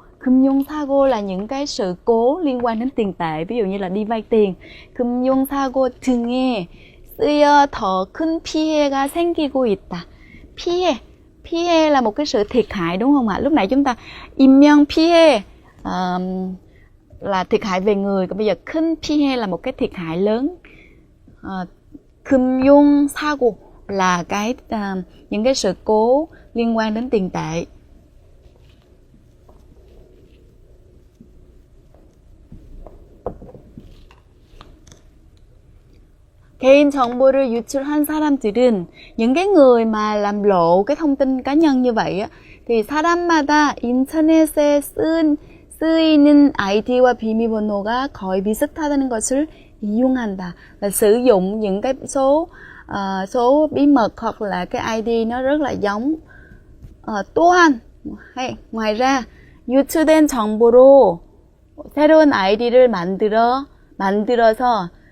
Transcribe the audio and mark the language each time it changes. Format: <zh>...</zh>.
<vi>금융사고 là những cái sự cố liên quan đến tiền tệ, ví dụ như là đi vay tiền.</vi> <ko>금융사고 등에 쓰여 더 큰 피해가 생기고 있다.</ko> <vi>피해 là một cái sự thiệt hại đúng không ạ? Lúc nãy chúng ta 인명 피해 là thiệt hại về người, còn bây giờ 큰 피해 là một cái thiệt hại lớn. 금융사고 là những cái sự cố liên quan đến tiền tệ.</vi> <ko>개인 정보를 유출한 사람들은,</ko> <vi>những cái người mà làm lộ cái thông tin cá nhân như vậy á, thì</vi> <ko>사람마다 인터넷에 쓰이는 아이디와 비밀번호가 거의 비슷하다는 것을 이용한다.</ko> <vi>Là sử dụng những cái số bí mật hoặc là cái ID nó rất là giống.</vi> <ko>또한,</ko> <vi>ngoài ra,</vi> <ko>유출된 정보로 새로운 아이디를 만들어서</ko>